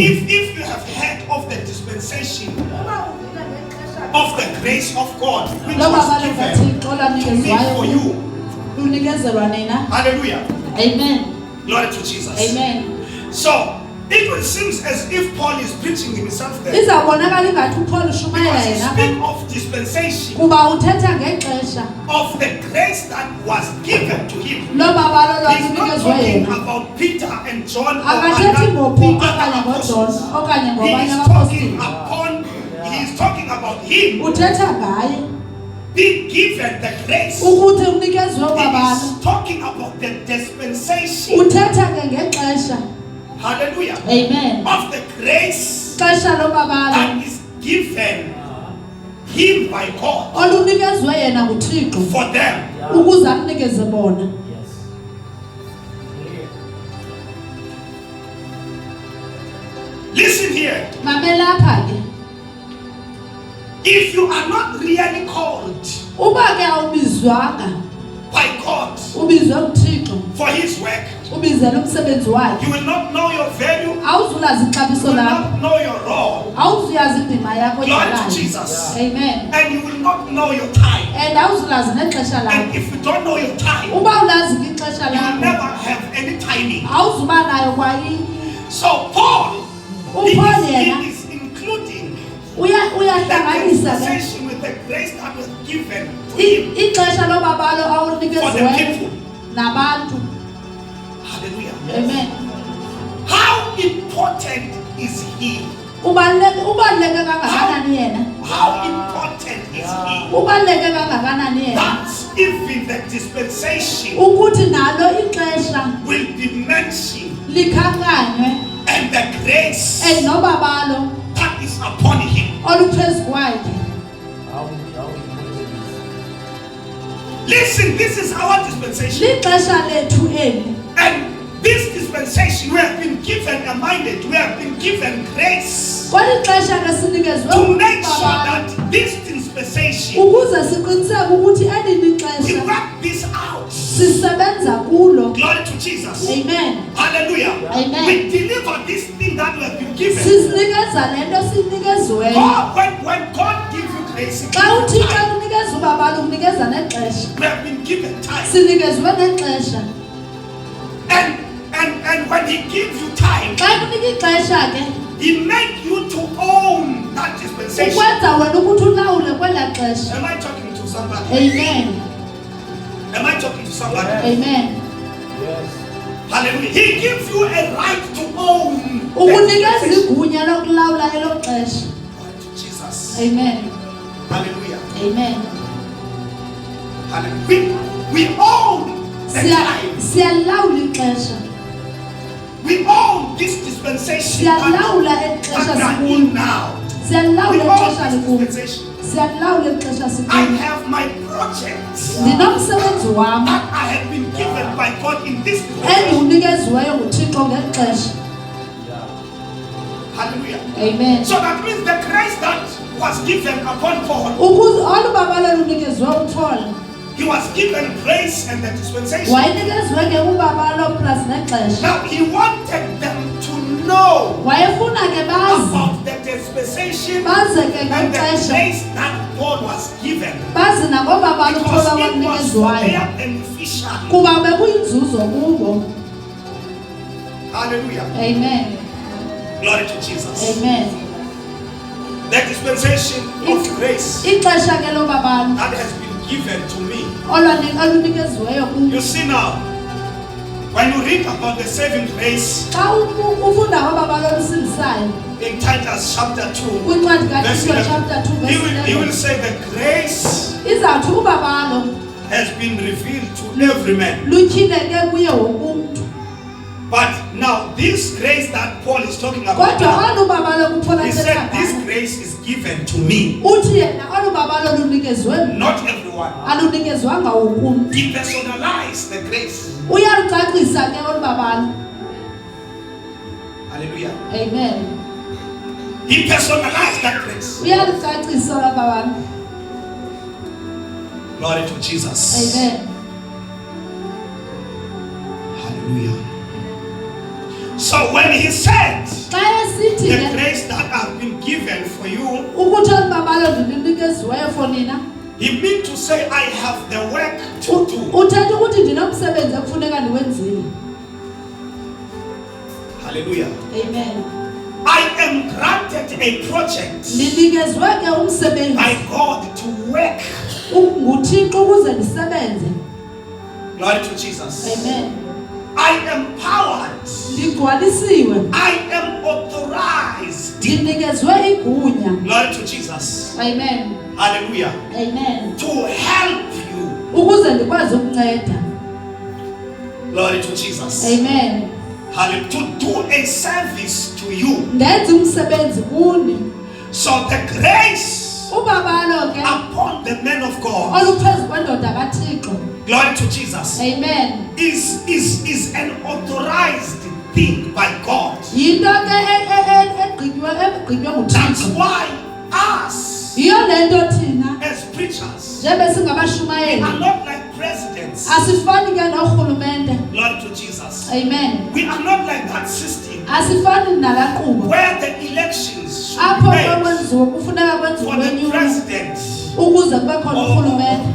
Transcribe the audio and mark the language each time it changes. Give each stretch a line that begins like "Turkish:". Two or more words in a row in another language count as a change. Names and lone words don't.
English: If you have heard of the dispensation of the grace of God, which was given to me for you.
Xhosa: Lunikezelwa nina.
English: Hallelujah. Amen. Glory to Jesus. Amen. So, it will seem as if Paul is preaching himself there.
Xhosa: Izawubonakala ingathi uPaul ushumayela
English: Because he
Xhosa: yena
English: speaks of dispensation
Xhosa: kuba uthetha ngexesha
English: of the grace that was given to him.
Xhosa: lo babalo
English: He's not
Xhosa: lwanikezwe
English: talking
Xhosa: yena.
English: about Peter and John or
Xhosa: Akathethi
English: other
Xhosa: ngoPeter okanye
English: apostles.
Xhosa: ngoJohn okanye
English: He
Xhosa: ngobanye
English: is
Xhosa: abapostoli.
English: talking about him
Xhosa: Uthetha ngaye
English: being given the grace.
Xhosa: ukuthi unikezwe babalo.
English: He is talking about the dispensation.
Xhosa: Uthetha ke ngexesha.
English: Hallelujah. Amen. Of the grace
Xhosa: Xesha lo babalo
English: that is given him by God
Xhosa: olunikezwe yena nguThixo
English: for them.
Xhosa: ukuze akunikeze bona.
English: Yes. Listen here.
Xhosa: Mamelapha ke.
English: If you are not really called
Xhosa: Uba ke awubizwanga
English: by God
Xhosa: ubizwe nguThixo
English: for his work,
Xhosa: ubizela umsebenzi wakhe.
English: you will not know your value, you
Xhosa: Awuzulazi ixabiso
English: will
Xhosa: lakho.
English: not know your role.
Xhosa: Awuzuyazi indima yakho
English: Glory to
Xhosa: edlalayo.
English: Jesus. Amen. And you will not know your time.
Xhosa: And awuzulazi nexesha
English: And
Xhosa: lakho.
English: if you don't know your time, you
Xhosa: Uba ulazi ixesha
English: will
Xhosa: lakho
English: never have any timing.
Xhosa: awuzuba nayo kwayi.
English: So Paul, he
Xhosa: uPaul yena
English: is including the
Xhosa: uyahlanganisa ke
English: dispensation with the grace that was given to him.
Xhosa: ixesha lo babalo
English: For the
Xhosa: awunikeziweyo
English: people.
Xhosa: nabantu.
English: Hallelujah. Amen. How important is he?
Xhosa: Ubaluleke kangakanani yena?
English: How important is he?
Xhosa: Ubaluleke kangakanani yena?
English: That even the dispensation
Xhosa: Ukuthi nalo ixesha
English: will be mentioned
Xhosa: likhankanywe
English: and the grace
Xhosa: nobabalo
English: that is upon him.
Xhosa: oluphezu kwakhe.
English: Listen, this is our dispensation.
Xhosa: Lixesha lethu eli.
English: And this dispensation, we have been given a mandate, we have been given grace
Xhosa: Kweli xesha ke sinikezwe
English: to make sure
Xhosa: babalo
English: that this dispensation,
Xhosa: ukuze siqiniseke ukuthi eli
English: we
Xhosa: lixesha
English: work this out.
Xhosa: sisebenza kulo.
English: Glory to Jesus. Amen. Hallelujah. Amen. We deliver this thing that we have been given.
Xhosa: Sisinikeza lento sinikeziweyo.
English: God, when God gives you grace, He
Xhosa: Xa
English: gives you
Xhosa: uThixo
English: time.
Xhosa: unikeza ubabalo unikeza nexesha.
English: We have been given time.
Xhosa: Sinikezwe nexesha.
English: And when He gives you time,
Xhosa: Xa kunika ixesha ke
English: He makes you to own that dispensation.
Xhosa: ukwenza wena ukuthi ulawule kwela xesha.
English: Am I talking to somebody? Amen. Am I talking to somebody? Amen. Yes. Hallelujah. He gives you a right to own that
Xhosa: Ukunikeza
English: dispensation.
Xhosa: igunya lokulawula elo xesha.
English: Glory to Jesus. Amen. Hallelujah. Amen. Hallelujah. We own the time.
Xhosa: Siyalawula ixesha.
English: this dispensation that
Xhosa: siyalawula
English: we
Xhosa: exesha
English: are
Xhosa: sikulo
English: in now.
Xhosa: siyalawula
English: With all
Xhosa: exesha
English: this
Xhosa: likulo
English: dispensation,
Xhosa: siyalawula exesha
English: I
Xhosa: sikulo
English: have my projects
Xhosa: ndinomsebenzi wami
English: that I have been given by God in this dispensation.
Xhosa: endiwunikeziweyo nguThixo ngeli xesha.
English: Hallelujah. Amen. So that means the grace that was given upon Paul,
Xhosa: ukuze olu babalo lunikeziwe uPaul
English: he was given grace and the dispensation.
Xhosa: wayinikeziwe ke ubabalo plus nexesha.
English: Now he wanted them to know
Xhosa: Wayefuna ke bazi
English: about the dispensation
Xhosa: baze ke
English: and the
Xhosa: ngexesha
English: grace that Paul was given.
Xhosa: bazi nangobabalo
English: Because
Xhosa: uPaul
English: it was for
Xhosa: awanikeziwayo
English: their beneficial.
Xhosa: kuba bekuyinzuzo kubo.
English: Hallelujah. Amen. Glory to Jesus. Amen. The dispensation of grace
Xhosa: Ixesha ke lo babalo
English: that has been given to me.
Xhosa: olunikeziweyo kubo.
English: You see now, when you read about the saving grace
Xhosa: Xa ufunda ngobabalo olusindisayo
English: in Titus chapter 2,
Xhosa: kwincwadi
English: verse
Xhosa: kaTito
English: 11,
Xhosa: chapter 2
English: he
Xhosa: verse
English: will
Xhosa: 11
English: say the grace
Xhosa: izawuthi ubabalo
English: has been revealed to every man.
Xhosa: lutyhileke kuye wonke umntu.
English: But now this grace that Paul is talking about,
Xhosa: Kodwa olu babalo kuPaul
English: he said
Xhosa: athetha
English: this
Xhosa: ngayo
English: grace is given to me,
Xhosa: uthi yena olu babalo lunikeziwe
English: not everyone.
Xhosa: alunikezwanga wonke umntu.
English: He personalized the grace.
Xhosa: Uyalucacisa ke olu babalo.
English: Hallelujah. Amen. He personalized that grace.
Xhosa: Uyalucacisa olu babalo.
English: Glory to Jesus. Amen. Hallelujah. So when he said
Xhosa: Xa esithi
English: the
Xhosa: ke
English: grace that has been given for you,
Xhosa: ukuthi olu babalo ndilunikeziweyo for nina
English: he meant to say I have the work to do.
Xhosa: uthetha ukuthi ndinomsebenzi ekufuneka ndiwenzile.
English: Hallelujah. Amen. I am granted a project
Xhosa: Ndinikezwe ke umsebenzi
English: by God to work.
Xhosa: nguThixo ukuze ndisebenze.
English: Glory to Jesus. Amen. I am powered.
Xhosa: Ndigcwalisiwe.
English: I am authorized.
Xhosa: Ndinikezwe igunya.
English: Glory to Jesus. Amen. Hallelujah. Amen. To help you.
Xhosa: Ukuze ndikwazi ukunceda.
English: Glory to Jesus. Amen. Hallelujah. To do a service to you.
Xhosa: Ndenze umsebenzi kuni.
English: So the grace
Xhosa: Ubabalo ke
English: upon the men of God,
Xhosa: oluphezu kwendoda kaThixo.
English: glory to Jesus, Amen. is an authorized thing by God.
Xhosa: Yinto ke egqitywe
English: That's
Xhosa: nguThixo.
English: why us
Xhosa: Yiyo lento thina
English: as preachers
Xhosa: njebe
English: are
Xhosa: singabashumayeli
English: not like presidents.
Xhosa: asifani ke norhulumente.
English: Glory to Jesus. Amen. We are not like that system
Xhosa: Asifani nalaa nkqubo
English: where the elections should
Xhosa: apho
English: be made
Xhosa: kwenziwe kufuneka kwenziwe
English: for the
Xhosa: kwenyulo
English: president.
Xhosa: ukuze kube khona urhulumente.